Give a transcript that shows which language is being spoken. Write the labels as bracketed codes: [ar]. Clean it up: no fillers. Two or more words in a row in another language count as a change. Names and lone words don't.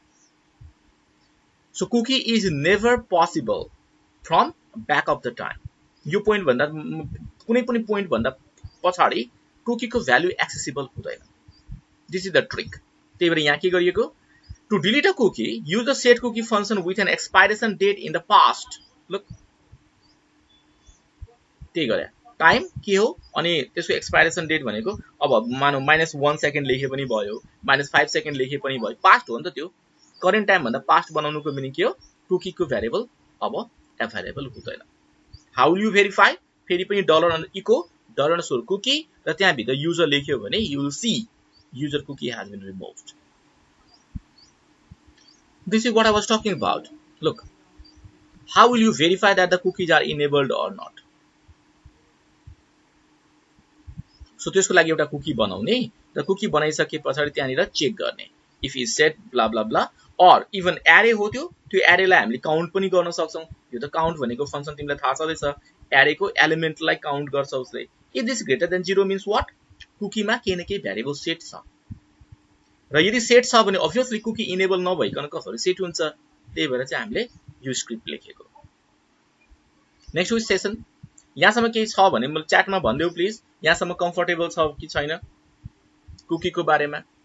[en] so cookie is never possible from back of the time. [ne] यो पोइन्ट भन्दा कुनै पनि पोइन्ट भन्दा पछाडी कुकी को भ्यालु एक्सेसिबल हुँदैन। [en] this is the trick. [ne] त्यही भएर यहाँ के गरिएको, [en] to delete a cookie use the set cookie function with an expiration date in the past. [ne] लुक त्यही गरे, टाइम के हो अनि त्यसको [en] expiration date [ne] भनेको अब मानौ -1 सेकेन्ड लेखे पनि भयो, -5 सेकेन्ड लेखे पनि भयो, पास्ट हो नि त त्यो। [en] current time [ne] भन्दा पास्ट बनाउनुको मिनिङ के हो, कुकी को भ्यारिएबल अब अभाइलेबल हुँदैन। [en] how will you verify, [ne] फेरि पनि $इको $कुकी र त्यहाँ भित्र युजर लेख्यो भने [en] you will see user cookie has been removed. this is what I was talking about. look, how will you verify that the cookies are enabled or not. [ne] सो त्यसको लागि एउटा कुकी बनाउने र कुकी बनाइसके पछाडी त्यहाँनिर चेक गर्ने, [en] if isset bla bla bla, [ne] और इभन एरे हो त्यो एरेलाई हामीले काउन्ट पनि गर्न सक्छौं। यो त काउन्ट भनेको फंक्शन तिमीलाई थाहा छँदैछ, एरेको एलिमेन्टलाई काउन्ट गर्छ उसले। [en] if this greater than 0 means what, [ne] कुकीमा केही न केही भ्यारिएबल सेट छ र यदि सेट छ भने अभियसली कुकी इनेबल नभइकन कसरी सेट हुन्छ। त्यही भएर चाहिँ हामीले यो स्क्रिप्ट लेखेको। [en] next with session, [ne] यहाँसम्म केही छ भने मलाई च्याटमा भनिदेऊ प्लिज, यहाँसम्म कम्फर्टेबल छ कि छैन कुकी को बारेमा।